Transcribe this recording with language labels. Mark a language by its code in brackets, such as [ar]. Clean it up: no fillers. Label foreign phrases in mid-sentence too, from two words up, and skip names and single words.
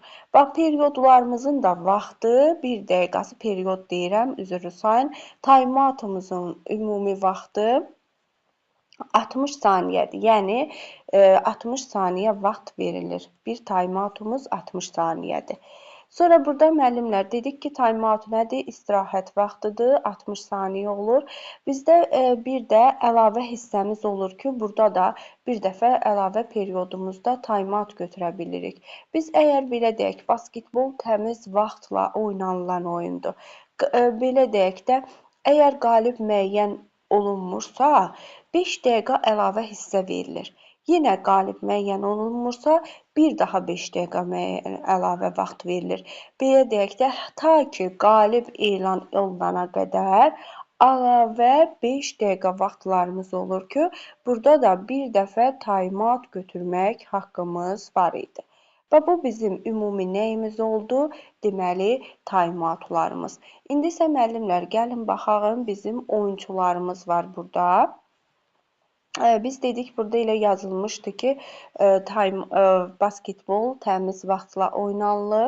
[az] Bax, periyodlarımızın da vaxtı 1 dəqiqəsi periyod deyirəm, üzr sayın. Time-out'umuzun ümumi vaxtı 60 saniyədir. Yəni 60 saniyə vaxt verilir. Bir time-out'umuz 60 saniyədir. Sonra burada müəllimlər dedik ki, time-out nədir? İstirahət vaxtıdır, 60 saniyə olur. Bizdə bir də əlavə hissəmiz olur ki, burada da bir dəfə əlavə periyodumuzda time-out götürə bilirik. Biz əgər belə deyək, basketbol təmiz vaxtla oynanılan oyundur. Belə deyək də, əgər qalib müəyyən olunmursa, 5 dəqiqə əlavə hissə verilir. Yenə qalib müəyyən olunmursa, bir daha 5 dəqiqə əlavə vaxt verilir. Belə deyək də, ta ki qalib elan olunana qədər əlavə 5 dəqiqə vaxtlarımız olur ki, burada da bir dəfə time-out götürmək haqqımız var idi. Və bu bizim ümumi nəyimiz oldu? Deməli, time-outlarımız. İndi isə müəllimlər, gəlin baxaq, bizim oyunçularımız var burada. Biz dedik, burada elə yazılmışdı ki, basketbol təmiz vaxtla oynanılır.